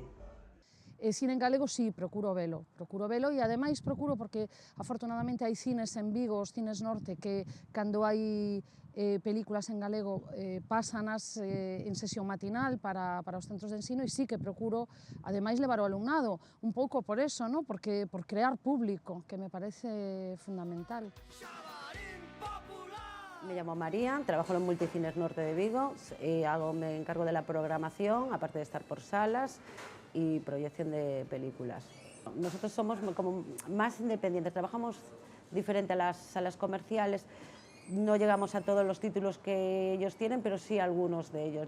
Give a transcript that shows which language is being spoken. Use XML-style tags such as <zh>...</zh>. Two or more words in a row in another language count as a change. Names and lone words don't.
<gl>Cine en galego, sí, procuro velo e ademais procuro porque afortunadamente hai cines en Vigo, os cines norte, que cando hai películas en galego pásanas en sesión matinal para os centros de ensino, e sí que procuro ademais levar o alumnado, un pouco por eso, ¿no? Porque por crear público, que me parece fundamental.</gl> <es>Me llamo María, trabajo en Multicines Norte de Vigo, me encargo de la programación, aparte de estar por salas y proyección de películas. Nosotros somos como más independientes, trabajamos diferente a las salas comerciales, no llegamos a todos los títulos que ellos tienen, pero sí a algunos de ellos.</es>